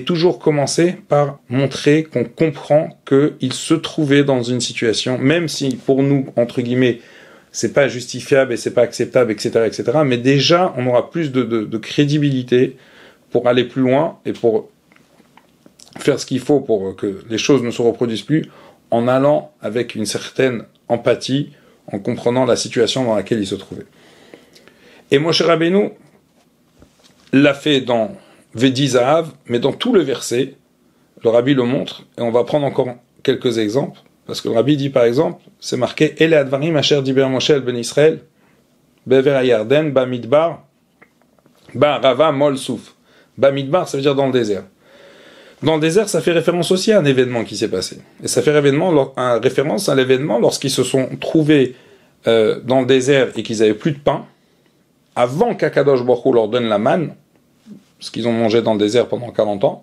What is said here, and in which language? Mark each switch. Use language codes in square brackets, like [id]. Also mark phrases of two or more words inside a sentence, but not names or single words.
[fr] toujours commencer par montrer qu'on comprend qu'il se trouvait dans une situation, même si pour nous, entre guillemets, c'est pas justifiable et c'est pas acceptable, etc., mais déjà, on aura plus de crédibilité pour aller plus loin et pour faire ce qu'il faut pour que les choses ne se reproduisent plus, en allant avec une certaine empathie, en comprenant la situation dans laquelle il se trouvait. Et Moshe Rabbeinu l'a fait dans Vedi Zahav, mais dans tout le verset, le Rabbi le montre, et on va prendre encore quelques exemples, parce que le Rabbi dit par exemple, c'est marqué [he] אלה הדברים אשר דבר משה אל בני ישראל, בעבר הירדן, במדבר, בערבה מול סוף. [fr] Bamidbar, ça veut dire dans le désert. Dans le désert, ça fait référence aussi à un événement qui s'est passé. Et ça fait référence à l'événement lorsqu'ils se sont trouvés dans le désert et qu'ils n'avaient plus de pain, avant qu' [he] הקדוש ברוך הוא [fr] leur donne la manne, ce qu'ils ont mangé dans le désert pendant 40 ans.